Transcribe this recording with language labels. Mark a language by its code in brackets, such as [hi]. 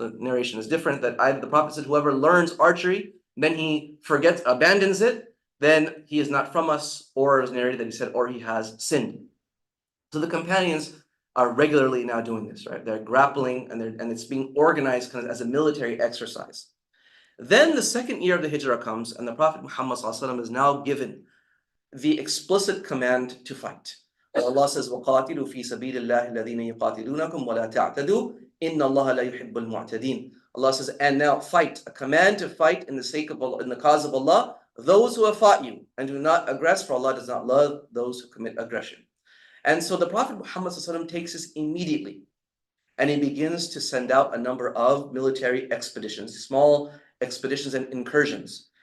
[en] The narration is different, that the Prophet said, whoever learns archery, then he abandons it, then he is not from us, or it was narrated that he said, or he has sinned. So the companions are regularly now doing this, right? They're grappling and it's being organized kind of as a military exercise. Then the 2nd year of the Hijrah comes and the Prophet Muhammad ﷺ is now given the explicit command to fight. Allah says, [ar] وَقَاتِلُوا فِي سَبِيلِ اللَّهِ الَّذِينَ يُقَاتِلُونَكُمْ وَلَا تَعْتَدُوا إِنَّ اللَّهَ لَا يُحِبُّ الْمُعْتَدِينَ. [en] Allah says, and now fight, a command to fight in the sake of Allah, in the cause of Allah, those who have fought you, and do not aggress, for Allah does not love those who commit aggression. And so the Prophet Muhammad ﷺ takes this immediately, and he begins to send out a number of military expeditions, small expeditions and incursions.